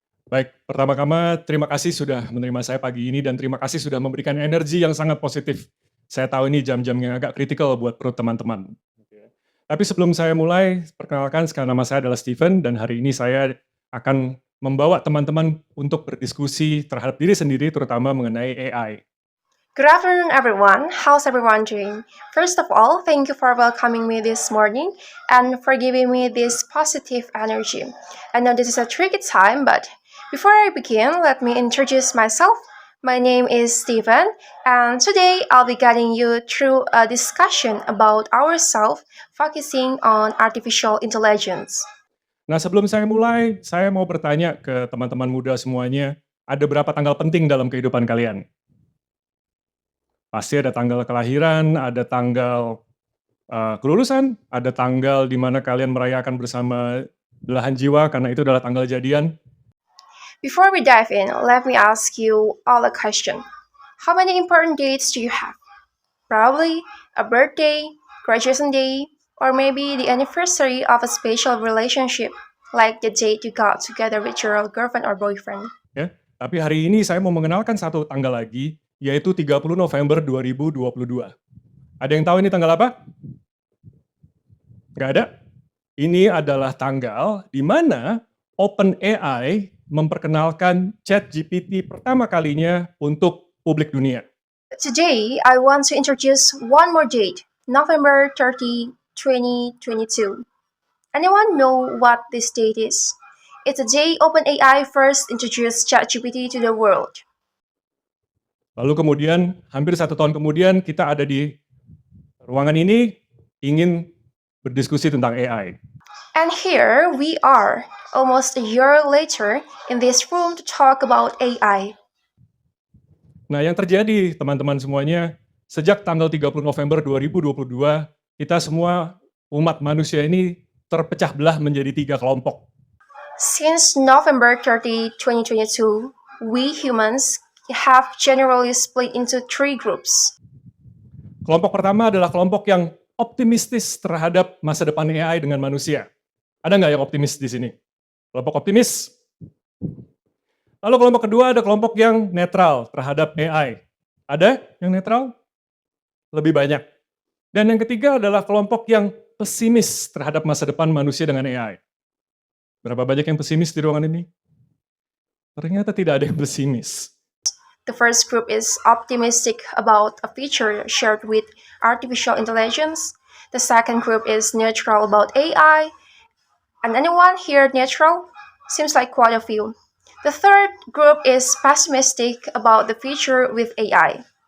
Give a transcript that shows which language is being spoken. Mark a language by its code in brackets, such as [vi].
[id] Baik, pertama-tama terima kasih sudah menerima saya pagi ini dan terima kasih sudah memberikan energi yang sangat positif. Saya tahu ini jam-jam yang agak kritikal buat perut teman-teman. Tapi sebelum saya mulai, perkenalkan sekarang nama saya adalah Steven dan hari ini saya akan membawa teman-teman untuk berdiskusi terhadap diri sendiri terutama mengenai AI. [en] Good afternoon, everyone. How's everyone doing? First of all, thank you for welcoming me this morning and for giving me this positive energy. I know this is a tricky time, but before I begin, let me introduce myself. My name is Steven, and today I'll be guiding you through a discussion about ourselves, focusing on artificial intelligence. [id] Nah, sebelum saya mulai, saya mau bertanya ke teman-teman muda semuanya, ada berapa tanggal penting dalam kehidupan kalian? Pasti ada tanggal kelahiran, ada tanggal kelulusan, ada tanggal di mana kalian merayakan bersama belahan jiwa karena itu adalah tanggal jadian. [en] Before we dive in, let me ask you all a question. How many important dates do you have? Probably a birthday, graduation day, or maybe the anniversary of a special relationship, like the date you got together with your girlfriend or boyfriend. [id] Ya, tapi hari ini saya mau mengenalkan satu tanggal lagi, yaitu 30 November 2022. Ada yang tahu ini tanggal apa? Nggak ada? Ini adalah tanggal di mana OpenAI memperkenalkan ChatGPT pertama kalinya untuk publik dunia. [en] Today, I want to introduce one more date, November 30, 2022. Anyone know what this date is? It's the day OpenAI first introduced ChatGPT to the world. [id] Lalu kemudian, hampir 1 tahun kemudian, kita ada di ruangan ini ingin berdiskusi tentang AI. [en] And here we are, almost a year later, in this room to talk about AI. [id] Nah, yang terjadi, teman-teman semuanya, sejak tanggal 30 November 2022, kita semua umat manusia ini terpecah belah menjadi 3 kelompok. [en] Since November 30, 2022, we humans have generally split into 3 groups. [id] Kelompok pertama adalah kelompok yang optimistis terhadap masa depan AI dengan manusia. Ada nggak yang optimis di sini? Kelompok optimis. Lalu kelompok kedua ada kelompok yang netral terhadap AI. Ada yang netral? Lebih banyak. Dan yang ketiga adalah kelompok yang pesimis terhadap masa depan manusia dengan AI. Berapa banyak yang pesimis di ruangan ini? Ternyata tidak ada yang pesimis. [en] The first group is optimistic about a future shared with artificial intelligence. The second group is neutral about AI. And anyone here neutral? Seems like quite a few. The third group is pessimistic about the future with AI.